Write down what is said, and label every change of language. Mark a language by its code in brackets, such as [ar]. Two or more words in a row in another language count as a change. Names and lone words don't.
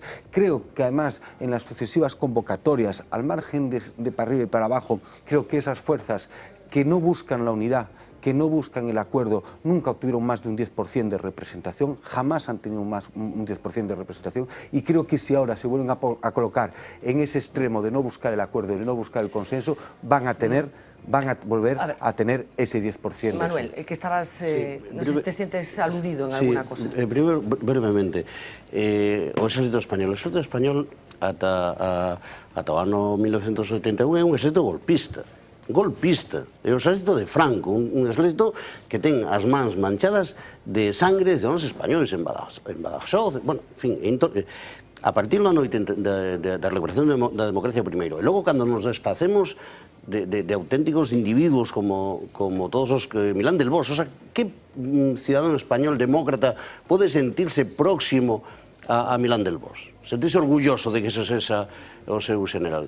[es] Creo que además en las sucesivas convocatorias, al margen de para arriba y para abajo, creo que esas fuerzas que no buscan la unidad, que no buscan el acuerdo, nunca obtuvieron más de un 10% de representación, jamás han tenido más un 10% de representación, y creo que si ahora se vuelven a colocar en ese extremo de no buscar el acuerdo, de no buscar el consenso, van a volver a tener ese 10%. Manuel, que estabas, no sé si te sientes aludido en alguna cosa. Primero, brevemente, [gl] o exército español. O exército español ata o ano 1971 é un exército golpista. É o exército de Franco, un exército que ten as mans manchadas de sangre de homes españoles en Badajoz, [es] bueno, en fin, [gl] a partir da noite da recuperación da democracia primeiro, e logo cando nos desfacemos de auténticos individuos como todos os que Milán del Bosch, [es] o sea, [gl] que cidadano español demócrata pode sentirse próximo a Milán del Bosch, sentirse orgulloso de que eso sexa o seu general?